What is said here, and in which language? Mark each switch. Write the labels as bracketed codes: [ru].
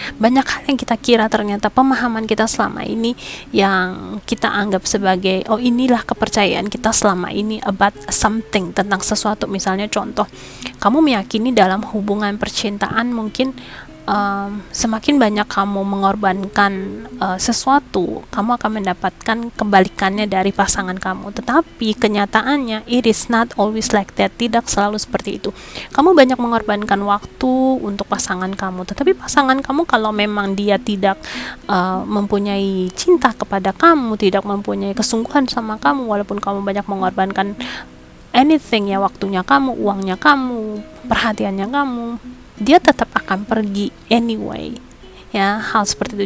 [id] Banyak hal yang kita kira ternyata pemahaman kita selama ini yang kita anggap sebagai inilah kepercayaan kita selama ini [en] about something, [id] tentang sesuatu. Misalnya contoh, kamu meyakini dalam hubungan percintaan mungkin semakin banyak kamu mengorbankan sesuatu, kamu akan mendapatkan kebalikannya dari pasangan kamu. [en] Tetapi kenyataannya it is not always like that. [id] Tidak selalu seperti itu. Kamu banyak mengorbankan waktu untuk pasangan kamu, tetapi pasangan kamu kalau memang dia tidak mempunyai cinta kepada kamu, tidak mempunyai kesungguhan sama kamu, walaupun kamu banyak mengorbankan anything ya, waktunya kamu, uangnya kamu, perhatiannya kamu, dia tetap akan pergi anyway ya. Hal seperti itu.